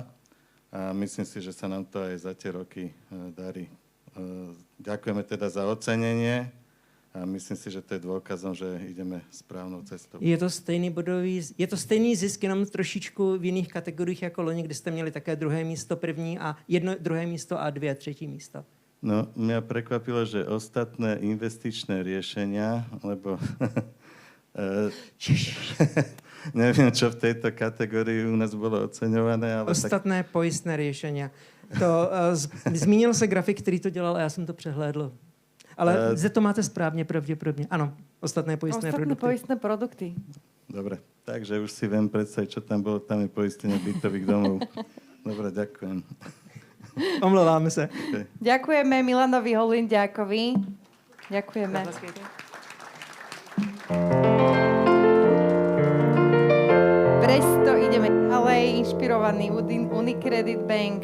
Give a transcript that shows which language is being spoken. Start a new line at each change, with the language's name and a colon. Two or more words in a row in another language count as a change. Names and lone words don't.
Slovak: A myslím si, že sa nám to aj za tie roky darí. Ďakujeme teda za ocenenie a myslím si, že to je dôkazom, že ideme správnou cestou.
Czech: Je to stejný zisk, jenom trošičku v jiných kategoriích jako loni, kde jste měli také druhé místo, první a druhé místo a 2 třetí místo. No,
Slovak: mňa prekvapilo, že ostatné investičné riešenia, lebo neviem, čo v tejto kategórii u nás bolo oceňované. Ale ostatné pojistné riešenia.
Czech: To, zmínil se grafik, který to dělal a já jsem to přehlédl. Ale to máte správně, pravděpodobně. Ano,
Slovak: ostatné pojistné produkty. Poistné produkty. Dobre, takže už si viem predstaviť, čo tam bolo. Tam je poistenie bytových domov. Dobre, ďakujem.
Czech: Omlouváme se. Okay.
Slovak: Ďakujeme Milanovi Holinďákovi. Ďakujeme. Presto ideme ďalej, inšpirovaný Unicredit Bank.